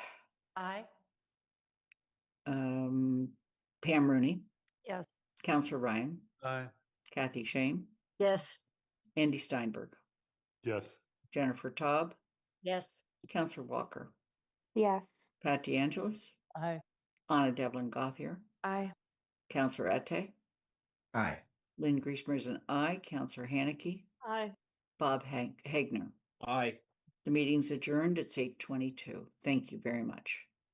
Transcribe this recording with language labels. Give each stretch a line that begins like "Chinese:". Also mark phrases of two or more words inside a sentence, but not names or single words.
English: Aye. Pam Rooney, Yes. Councilor Ryan, Aye. Kathy Shane, Yes. Andy Steinberg, Yes. Jennifer Taub, Yes. Councilor Walker, Yes. Pat DeAngelis, Aye. Anna Devlin Gothier, Aye. Councilor Ette, Aye. Lynn Griesemer is an aye, Councilor Haneke, Aye. Bob Hagner. Aye. The meeting's adjourned. It's 8:22. Thank you very much.